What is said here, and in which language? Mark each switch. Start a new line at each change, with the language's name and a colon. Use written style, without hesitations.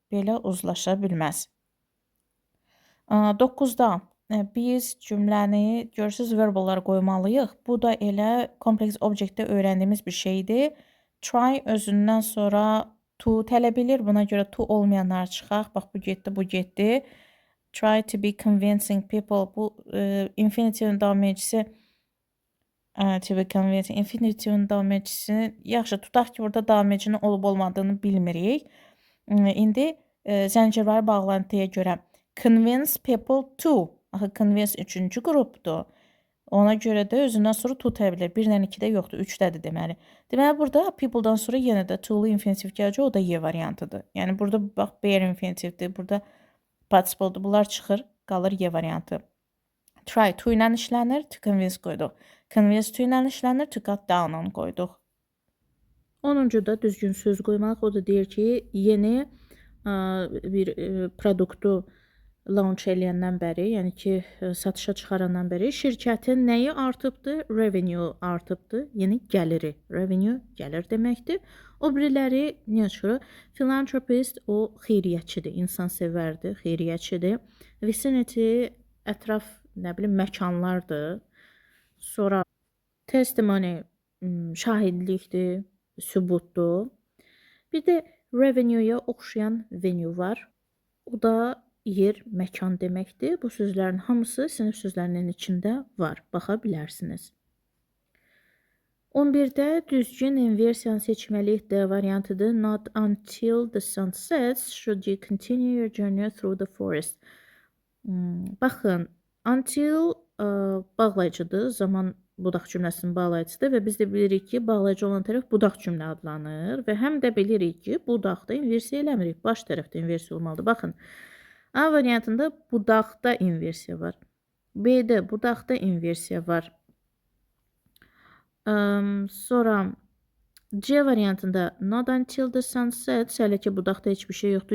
Azerbaijani: Belə uzlaşa bilməz. 9-da biz cümləni görürsüz verballara qoymalıyıq. Bu da elə kompleks obyektdə öyrəndiyimiz bir şeydir. Try özündən sonra to tələb edir. Buna görə to olmayanlar çıxaq. Bax bu getdi, bu getdi.
English: Try to be convincing people.
Azerbaijani: Bu infinitivin davam edicisi
English: to be convincing.
Azerbaijani: Infinitivin davam edicisi yaxşı tutaq ki, burada davam edicinin olub olmadığını bilmirik. İndi zəncirvari bağlantıya görə
English: convince people to.
Azerbaijani: Axı convince üçüncü qrupdur. Ona görə də özündən sonra to təbilir. 1-dən 2-də yoxdur, 3-dədir deməli. Deməli, burada people'dan sonra yenə də to-lu infinitiv gələcək, o da Y variantıdır. Yəni, burada bax, bare infinitivdir, burada participle-dur. Bunlar çıxır, qalır Y variantı. Try to ilə işlənir,
English: to convince
Azerbaijani: qoyduq. Convince to ilə işlənir,
English: to cut down-
Azerbaijani: unu qoyduq. 10-da düzgün söz qoymaq, o da deyir ki, yeni bir produktu launch eləyəndən bəri, yəni ki, satışa çıxarandan bəri şirkətin nəyi artıbdı? Revenue artıbdı, yəni gəliri. Revenue gəlir deməkdir. O biriləri niyə çıxır? Philanthropist o xeyriyyətçidir, insansevərdir, xeyriyyətçidir. Vicinity ətraf, nə bilim, məkanlardır. Sonra testimony şahidlikdir, sübutdur. Bir də revenue-ya oxşayan venue var. O da yer, məkan deməkdir. Bu sözlərin hamısı sinif sözlərinin içində var. Baxa bilərsiniz. 11-də düzgün inversiyanı seçməliyik D variantıdır.
English: Not until the sun sets should you continue your journey through the forest.
Azerbaijani: Baxın, until bağlayıcıdır. Zaman budaq cümləsinin bağlayıcıdır və biz də bilirik ki, bağlayıcı olan tərəf budaq cümlə adlanır və həm də bilirik ki, budaqda inversiya eləmirik. Baş tərəfdə inversiya olmalıdır. Baxın, A variantında budaqda inversiya var. B-də budaqda inversiya var. Sonra C variantında
English: not until the sun sets,
Azerbaijani: hələ ki budaqda heç bir şey yoxdur.